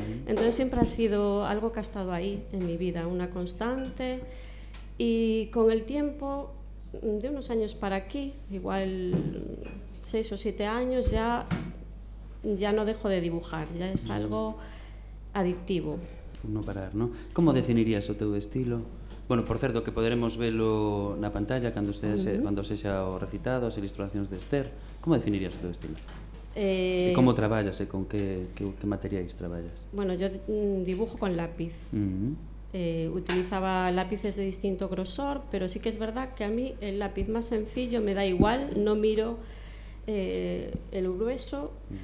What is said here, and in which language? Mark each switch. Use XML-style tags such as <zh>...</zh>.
<es>Entonces siempre ha sido algo que ha estado ahí en mi vida, una constante. Y con el tiempo, de unos años para aquí, igual 6 o 7 años, ya no dejo de dibujar, ya es algo adictivo. No parar, ¿no?</es> <gl>¿Cómo definirías o teu estilo? Bueno, por certo, que poderemos velo na pantalla cando sexa o recitado, as ilustracións de Esther. ¿Cómo definirías o teu estilo? E como traballas, con que materiais traballas?</gl> <es>Bueno, yo dibujo con lápiz. Utilizaba lápices de distinto grosor, pero sí que es verdad que a mí el lápiz más sencillo me da igual, no miro el grueso.</es>